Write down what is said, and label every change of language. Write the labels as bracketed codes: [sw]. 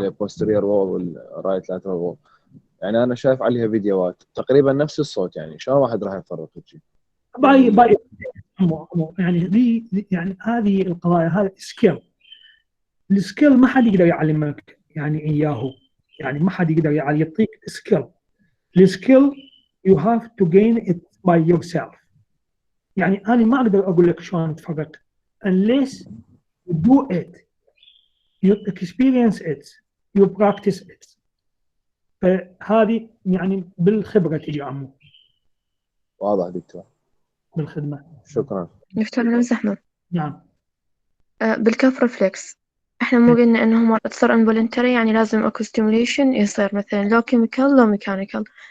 [ar] بالبوستيريور وول والرايت لاترال وول، يعني انا شايف عليها فيديوهات تقريبا نفس الصوت، يعني شلون واحد راح يفرق شيء؟ باي يعني دي يعني هذه القضايا، هذا سكيل. السكيل ما حد يقدر يعلمك يعني اياه، يعني ما حد يقدر يعطيك سكيل. [en] السكيل you have to gain it by yourself. [ar] يعني انا ما اقدر اقول لك شلون تفرق [en] unless you do it, you experience it, you practice it. [ar] فهذه يعني بالخبره تجي عمو. واضح دكتور، بالخدمه. شكرا. دكتور لو زحمة نعم بالكف ريفلكس احنا مو قلنا انه مرات تصير انفولنتري، يعني لازم اكو ستيموليشن يصير مثلا لو كيميكال لو ميكانيكال.